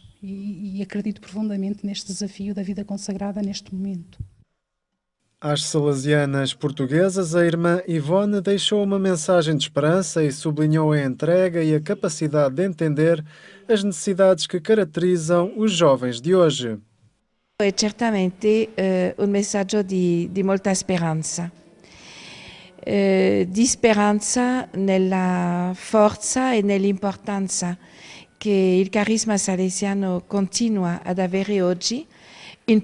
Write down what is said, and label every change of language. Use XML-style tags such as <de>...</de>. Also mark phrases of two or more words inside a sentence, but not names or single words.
<pt>E acredito profundamente neste desafio da vida consagrada neste momento. Às salesianas portuguesas, a irmã Yvonne deixou uma mensagem de esperança e sublinhou a entrega e a capacidade de entender as necessidades que caracterizam os jovens de hoje.</pt> <it>È certamente un messaggio di molta speranza. Di speranza nella forza e nell'importanza che il carisma salesiano continua ad avere oggi in</it>